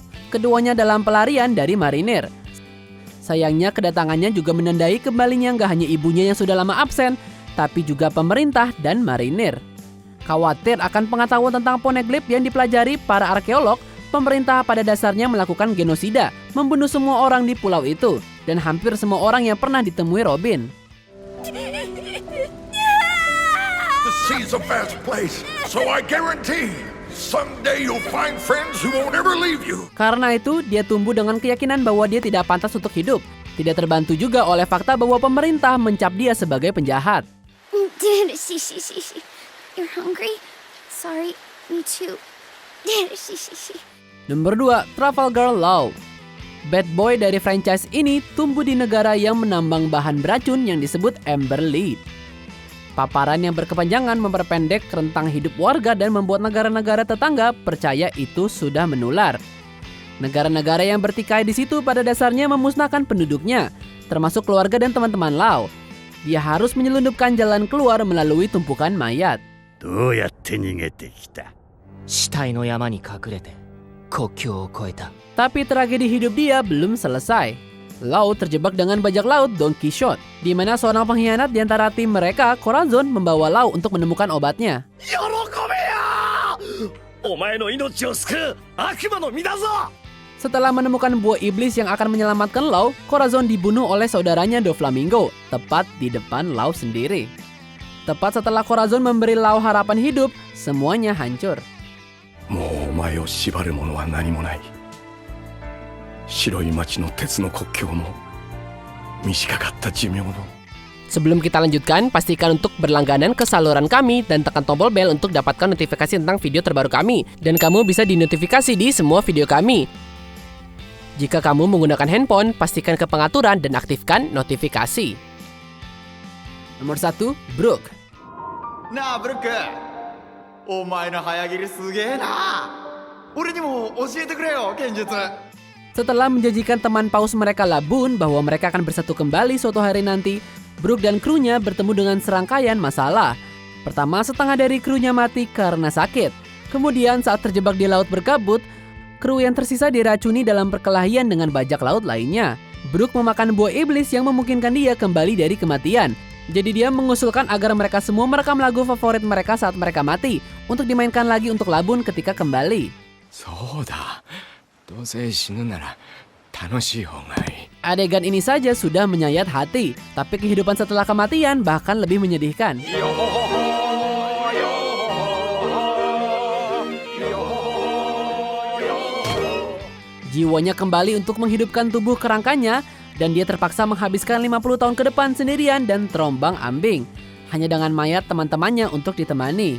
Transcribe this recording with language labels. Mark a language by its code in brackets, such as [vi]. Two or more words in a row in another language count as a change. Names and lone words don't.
[id] Keduanya dalam pelarian dari marinir. Sayangnya kedatangannya juga menandai kembalinya nggak hanya ibunya yang sudah lama absen, tapi juga pemerintah dan marinir. Khawatir akan pengetahuan tentang poneglyph yang dipelajari para arkeolog, pemerintah pada dasarnya melakukan genosida, membunuh semua orang di pulau itu, dan hampir semua orang yang pernah ditemui Robin. [en] The sea's a vast place, so I guarantee someday you'll find friends who won't ever leave you. [id] Karena itu, dia tumbuh dengan keyakinan bahwa dia tidak pantas untuk hidup. Tidak terbantu juga oleh fakta bahwa pemerintah mencap dia sebagai penjahat. [en] You're hungry? Sorry, me too. [id] Nomor 2, Trafalgar Law. [en] Bad boy [id] dari franchise ini tumbuh di negara yang menambang bahan beracun yang disebut Amber Lead. Paparan yang berkepanjangan memperpendek rentang hidup warga dan membuat negara-negara tetangga percaya itu sudah menular. Negara-negara yang bertikai di situ pada dasarnya memusnahkan penduduknya, termasuk keluarga dan teman-teman Law. Dia harus menyelundupkan jalan keluar melalui tumpukan mayat. [ja] どうやって逃げてきた死体の山に隠れて国境を越えた。 [id] Tapi tragedi hidup dia belum selesai. Law terjebak dengan bajak laut Don Quixote, di mana seorang pengkhianat di antara tim mereka, Corazon, membawa Law untuk menemukan obatnya. [ja] 喜お前の命を救う悪魔の実だぞ。 [id] Setelah menemukan buah iblis yang akan menyelamatkan Law, Corazon dibunuh oleh saudaranya Doflamingo, tepat di depan Law sendiri. Tepat setelah Corazon memberi Law harapan hidup, semuanya hancur. [ja] もうお前を縛るものは何もない。白い町の鉄の国境も短かった寿命の [id] Sebelum kita lanjutkan, pastikan untuk berlangganan ke saluran kami dan tekan tombol bel untuk dapatkan notifikasi tentang video terbaru kami. Dan kamu bisa dinotifikasi di semua video kami. Jika kamu menggunakan handphone, pastikan ke pengaturan dan aktifkan notifikasi. Nomor 1, Brook. [ja] なあブルック、お前の早切りすげえな。俺にも教えてくれよ剣術。 [id] Setelah menjanjikan teman paus mereka Labun bahwa mereka akan bersatu kembali suatu hari nanti, Brook dan krunya bertemu dengan serangkaian masalah. Pertama, setengah dari krunya mati karena sakit. Kemudian saat terjebak di laut berkabut, kru yang tersisa diracuni dalam perkelahian dengan bajak laut lainnya. Brook memakan buah iblis yang memungkinkan dia kembali dari kematian. Jadi dia mengusulkan agar mereka semua merekam lagu favorit mereka saat mereka mati, untuk dimainkan lagi untuk Labun ketika kembali. [ja] そうだ。どうせ死ぬなら楽しい方がいい。 [id] Adegan ini saja sudah menyayat hati, tapi kehidupan setelah kematian bahkan lebih menyedihkan. Jiwanya kembali untuk menghidupkan tubuh kerangkanya, dan dia terpaksa menghabiskan 50 tahun ke depan sendirian dan terombang ambing, hanya dengan mayat teman-temannya untuk ditemani.